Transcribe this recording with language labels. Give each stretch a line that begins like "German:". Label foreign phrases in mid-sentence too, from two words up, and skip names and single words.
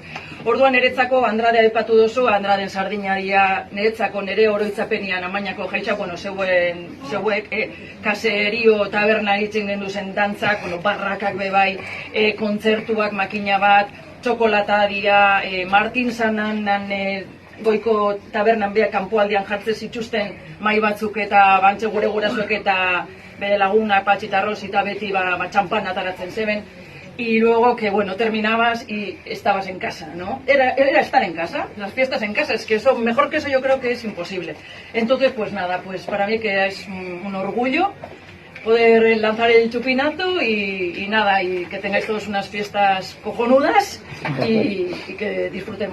Basque: Orduan niretzako Andradea aipatu duzu, Andraden sardinaria niretzako nire oroitzapenian Amainako jaixa, zeuek kaserio tabernaritzen genduzen dantzak, barrakak bebai, kontzertuak, makina bat, txokolata dira, Martin Sananan goiko tabernan beha kanpoaldian jartzen zituzten mai batzuk eta bantxe gure gurasoek eta bere laguna, Patxitarroz eta beti txampan ataratzen zeben.
Spanish: Y luego que, terminabas y estabas en casa, ¿no? Era estar en casa, las fiestas en casa, es que eso, mejor que eso yo creo que es imposible. Entonces, pues nada, pues para mí que es un orgullo poder lanzar el chupinazo y nada, y que tengáis todos unas fiestas cojonudas y que disfrutemos todos.